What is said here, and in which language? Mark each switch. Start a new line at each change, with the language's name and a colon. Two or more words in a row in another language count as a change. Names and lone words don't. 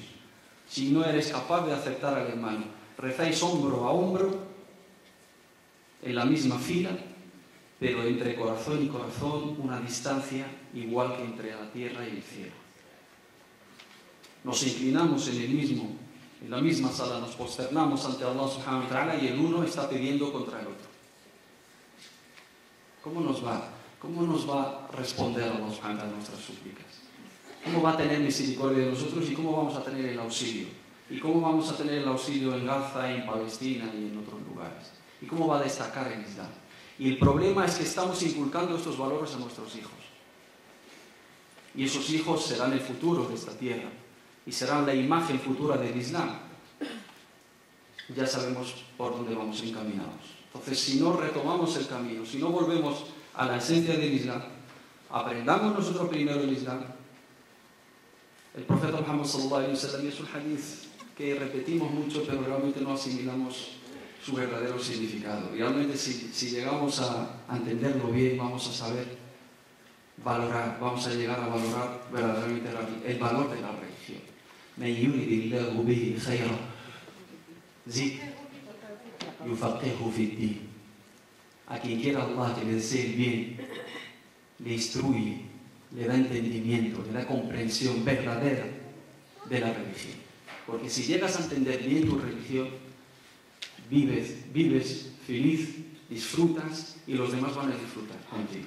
Spanish: Si no eres capaz de aceptar al hermano, rezáis hombro a hombro, en la misma fila, pero entre corazón y corazón una distancia igual que entre la tierra y el cielo. Nos inclinamos en la misma sala, nos posternamos ante Allah
Arabic: سبحانه وتعالى
Spanish: y el uno está pidiendo contra el otro. ¿Cómo nos va a responder Allah
Arabic: سبحانه وتعالى
Spanish: a nuestras súplicas? ¿Cómo va a tener misericordia de nosotros y cómo vamos a tener el auxilio? ¿Y cómo vamos a tener el auxilio en Gaza, en Palestina y en otros lugares? ¿Y cómo va a destacar el Islam? Y el problema es que estamos inculcando estos valores a nuestros hijos. Y esos hijos serán el futuro de esta tierra y serán la imagen futura del Islam. Ya sabemos por dónde vamos encaminados. Entonces, si no retomamos el camino, si no volvemos a la esencia del Islam, aprendamos nosotros primero el Islam. El profeta Muhammad
Arabic: صلى الله عليه وسلم
Spanish: es un hadith que repetimos mucho, pero realmente no asimilamos su verdadero significado. Y realmente si llegamos a entenderlo bien, vamos a saber valorar, vamos a llegar a valorar verdaderamente el valor de la religión.
Arabic: من يرد الله به خيرا زد يفقهه في الدين.
Spanish: A quien quiera Allah que le desee el bien, le instruye, le da entendimiento, le da comprensión verdadera de la religión. Porque si llegas a entender bien tu religión, vives feliz, disfrutas y los demás van a disfrutar contigo.